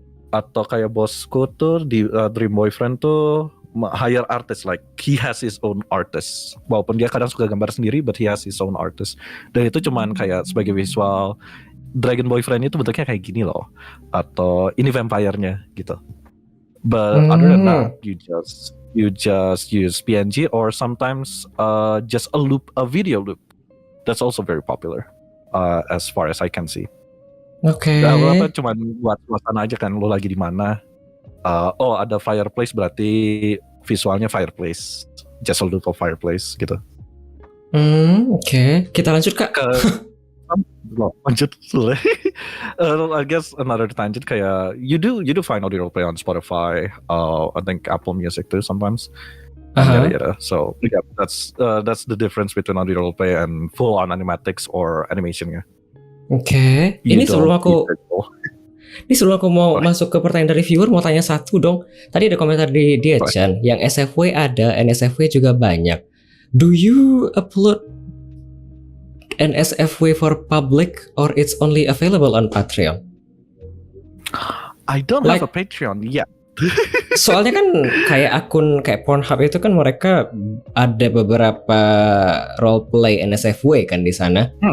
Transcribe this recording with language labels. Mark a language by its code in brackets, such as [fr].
[id] Atau kayak bosku tuh di Dream Boyfriend tuh hire artist, [en] like he has his own artist. [id] Walaupun dia kadang suka gambar sendiri, [en] but he has his own artist. [id] Dan itu cuman kayak sebagai visual. Dragon Boyfriend itu bentuknya kayak gini loh, atau ini vampire-nya gitu. [en] But other than that, you just use PNG or sometimes just a video loop. That's also very popular, as far as I can see. [id] Oke. Apa cuman buat suasana aja kan, lo lagi di mana? Ada fireplace, berarti visualnya fireplace. [en] Just a loop of fireplace gitu. [id] Oke. Kita lanjut Kak. Lanjut. [en] I guess another tangent kayak you do find audio roleplay on Spotify, I think Apple Music too sometimes. So yeah, that's the difference between audio roleplay and full on animatics or animation ya. [id] Oke. Ini sebelum aku mau masuk ke pertanyaan dari viewer, mau tanya satu dong. Tadi ada komentar di Chan yang SFW ada, NSFW juga banyak. [en] Do you upload an SFW for public or it's only available on Patreon? I don't have a Patreon yet. [id] Soalnya kan kayak akun kayak Pornhub itu kan mereka ada beberapa roleplay NSFW kan di sana.